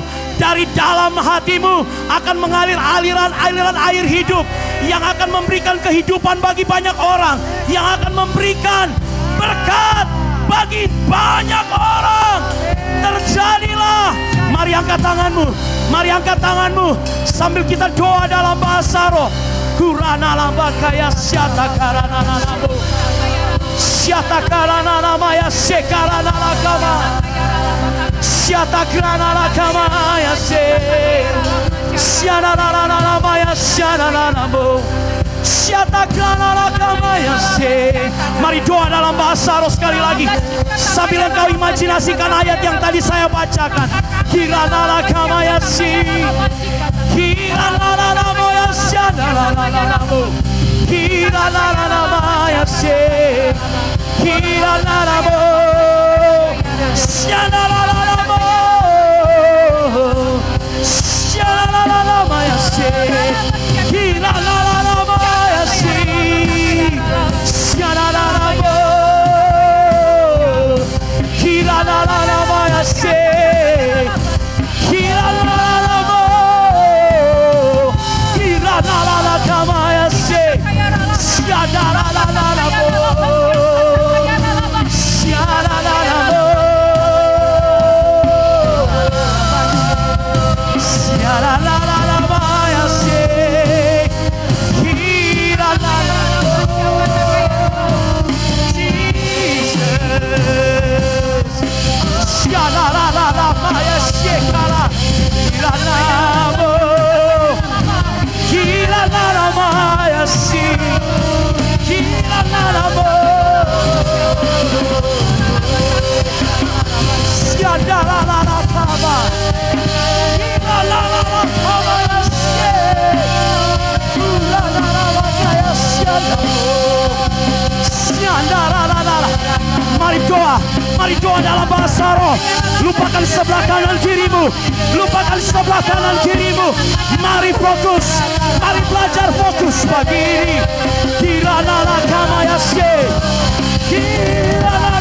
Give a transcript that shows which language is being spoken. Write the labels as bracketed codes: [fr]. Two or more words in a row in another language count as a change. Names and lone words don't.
[id] Dari dalam hatimu akan mengalir aliran air hidup yang akan memberikan kehidupan bagi banyak orang, yang akan memberikan berkat bagi banyak orang. Terjadilah. Mari angkat tanganmu, mari angkat tanganmu sambil kita doa dalam bahasa roh. Kurana lamba kaya syata karana nanamu, syata karana namaya sekarana nakama, syata karana nakama ya se, syana nana ya syana nanamu, syata karana nakama ya se. Mari doa dalam bahasa roh sekali lagi sambil engkau imajinasikan ayat yang tadi saya bacakan. Kirana nakama ya si, kirana nanamu ya syana nanamu, kirana namaya se, kirana nanamu, syana nanamu, syana namaya se, kirana namaya si, syana nanamu, kirana namaya se, kirana nanamu, kirana namaya se, syana nanamu, syana nanamu, syana namaya se, kirana nanamu, Jesus, syana namaya se, kirana nanamu, kirana namaya se, kirana nanamu, syana nanamu, kirana namaya se, kirana namaya syana nanamu. Mari doa dalam bahasa roh. Lupakan sebelah kanan kirimu, lupakan sebelah kanan kirimu. Mari fokus, mari belajar fokus pagi ini. Kirana nakama yasye, kirana namo.